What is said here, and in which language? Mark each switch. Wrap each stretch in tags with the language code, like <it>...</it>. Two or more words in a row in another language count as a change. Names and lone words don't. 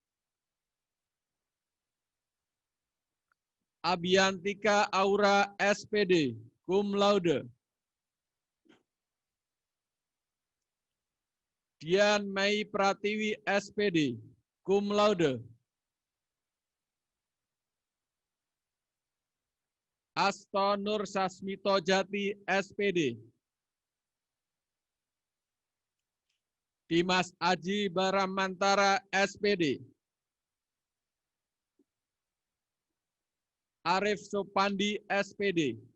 <id>Abiantika Aura SPD,</id> <la>cum laude.</la> <id>Dian Mei Pratiwi SPD,</id> <la>cum laude.</la> <id>Asto Nur Sasmito Jati SPD. Dimas Aji Baramantara SPD. Arif Supandi SPD.</id>